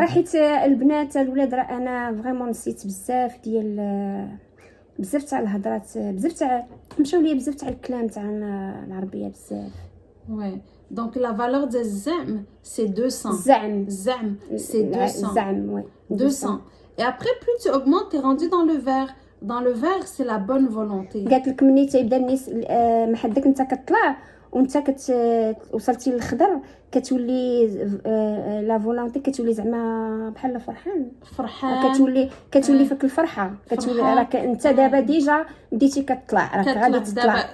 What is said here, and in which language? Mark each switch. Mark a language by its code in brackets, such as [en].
[ar] راه حيت البنات الولاد راه انا فريمون نسيت بزاف تاع الهضرات بزاف تاع مشاو لي بزاف تاع الكلام تاع العربيه بزاف [fr] وي دونك لا فالور [ar] ديال الزعم [fr] سي 200 الزعم سي 200 [ar] الزعم وي [fr] 200 et après plus tu augmentes tu es rendu dans le vert c'est la bonne volonté [ar] قالت لك ملي تيبدا الناس ما حدك انت كتطلع وانت وصلتي للخضر كتولي [fr] لا فولونتي [ar] كتولي زعما بحال فرحان كتولي فيك الفرحه كتولي راك انت دابا ديجا بديتي كتطلع راك غادي تطلع